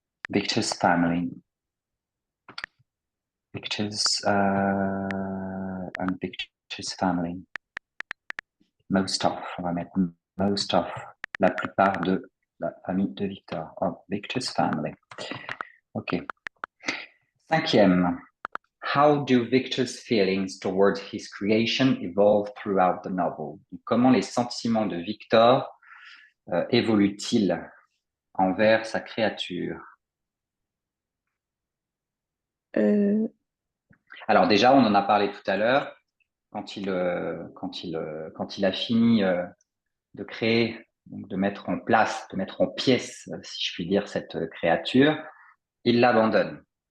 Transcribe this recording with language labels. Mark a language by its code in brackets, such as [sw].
[en] Victor's family. And Victor's family. [fr] Most of, on va mettre most of. La plupart de la famille de Victor. [en] Oh, Victor's family. Ok. Cinquième. How do Victor's feelings towards his creation evolve throughout the novel? [fr] Comment les sentiments de Victor évoluent-ils envers sa créature? Euh, Alors déjà, on en a parlé tout à l'heure. Quand il a fini de créer, donc de mettre en place, de mettre en pièces, si je puis dire, cette créature, il l'abandonne.